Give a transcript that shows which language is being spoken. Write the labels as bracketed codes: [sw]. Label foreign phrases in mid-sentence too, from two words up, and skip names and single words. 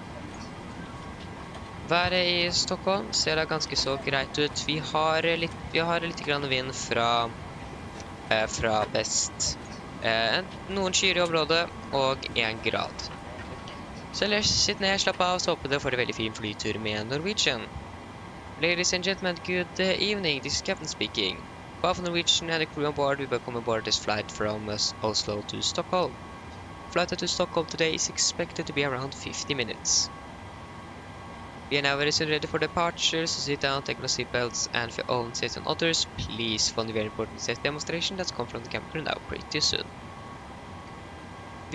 [no] Været i Stockholm ser da ganske så greit ut. Vi har litt grann vind fra vest. Noen skyer i området og 1 grad. Så ellers sitt ned, slapp av, så håper dere får en veldig fin flytur med Norwegian. [en] Ladies and gentlemen, good evening. This is Captain speaking. Both Norwegian and the crew on board, we welcome aboard this flight from Oslo to Stockholm. Flight to Stockholm today is expected to be around 50 minutes. We are now very soon ready for departure, so sit down, take no seatbelts, and for your own safety and others, please follow the very important safety demonstration that's come from the cabin crew now pretty soon.